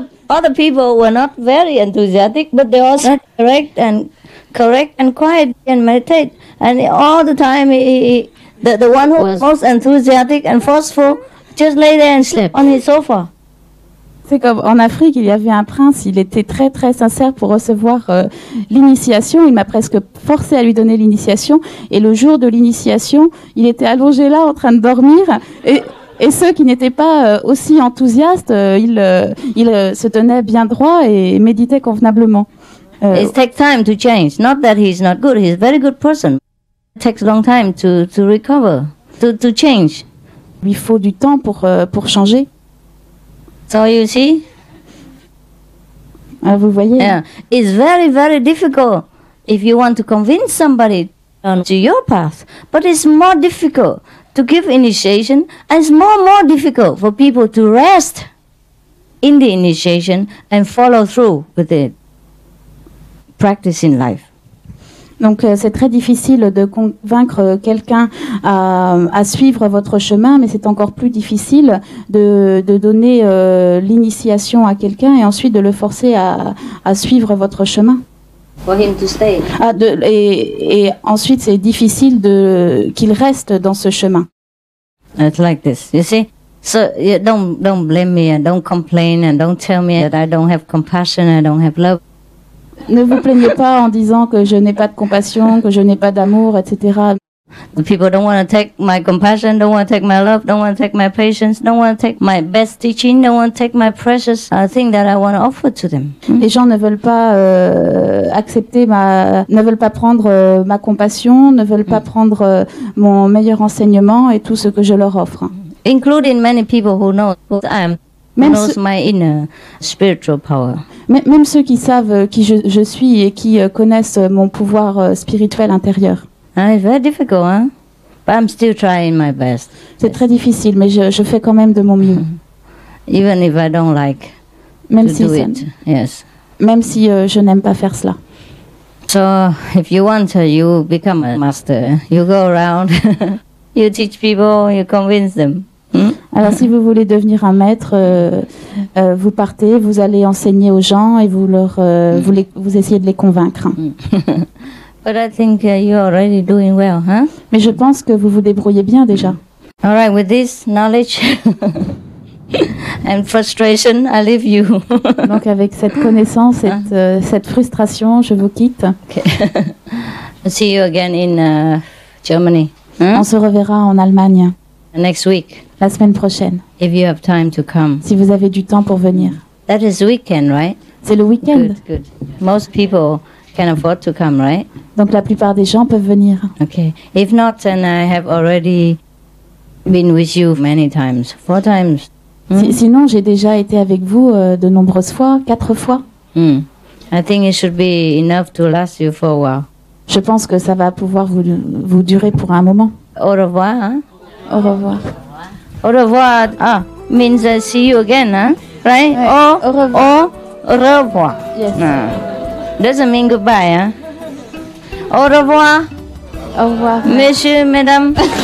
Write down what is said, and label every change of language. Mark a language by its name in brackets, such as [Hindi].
[English] Other people were not very enthusiastic, but they also correct and quiet and meditate. And all the time, the one who was most enthusiastic and forceful just lay there and slept on his sofa. [French] C'est comme en Afrique, il y avait un prince, il était très très sincère pour recevoir l'initiation. Il m'a presque forcé à lui donner l'initiation. Et le jour de l'initiation, il était allongé là en train de dormir. Et ceux qui n'étaient pas aussi enthousiastes, ils se tenaient bien droit et méditaient convenablement. [English] It takes time to change. Not that he's not good. He's a very good person. It takes a long time to recover, to change. [French] Il faut du temps pour changer. [English] So you see? [French] Vous voyez? [English] Yeah. It's very, very difficult if you want to convince somebody to your path. But it's more difficult to give initiation, and it's more difficult for people to rest in the initiation and follow through with it. practice in life. [French] Donc c'est très difficile de convaincre quelqu'un à suivre votre chemin, mais c'est encore plus difficile de donner l'initiation à quelqu'un et ensuite de le forcer à suivre votre chemin. [English] For him to stay. [French] Et ensuite c'est difficile qu'il reste dans ce chemin. [English] It's like this, you see. So you don't blame me and don't complain and don't tell me that I don't have compassion, I don't have love. [French] Ne vous plaignez pas en disant que je n'ai pas de compassion, que je n'ai pas d'amour, etc. [English] The people don't want to take my compassion, don't want to take my love, don't want to take my patience, don't want to take my best teaching, don't want to take my precious thing that I want to offer to them. [French] Les gens ne veulent pas accepter ne veulent pas prendre ma compassion, ne veulent pas prendre mon meilleur enseignement et tout ce que je leur offre. [English] Including many people who know who I am. Knows my inner spiritual power. [French] Même ceux qui savent qui je suis et qui connaissent mon pouvoir spirituel intérieur. [English] It's very difficult, huh? But I'm still trying my best. [French] C'est très difficile, mais je fais quand même de mon mieux. [English] Even if I don't like [French] même [English] to [French] si [English] do it. Yes. [French] Même si je n'aime pas faire cela. [English] So if you want, you become a master. You go around, you teach people, you convince them. [French] Alors si vous voulez devenir un maître, vous partez, vous allez enseigner aux gens et vous essayez de les convaincre. [English] But I think you're already doing well, huh? [French] Mais je pense que vous vous débrouillez bien déjà. [English] All right, with this knowledge and frustration, I leave you. [French] Donc avec cette connaissance, cette frustration, je vous quitte. [English] Okay. See you again in Germany. [French] On se reverra en Allemagne. [English] Next week. [French] La semaine prochaine. [English] If you have time to come. [French] Si vous avez du temps pour venir. [English] That is weekend, right? [French] C'est le week-end. [English] Good. Most people can afford to come, right? [French] Donc la plupart des gens peuvent venir. [English] Okay. If not, then I have already been with you many times, 4 times. [French] Sinon, j'ai déjà été avec vous de nombreuses fois, 4 fois. [English] I think it should be enough to last you for a while. [French] Je pense que ça va pouvoir vous durer pour un moment. Au revoir, hein? Au revoir. Au revoir [English] means see you again, huh? Right? [French] Ouais. Au revoir. Au revoir. [English] Yes. Doesn't mean goodbye, huh? [French] Au revoir. Au revoir. Monsieur, mesdames.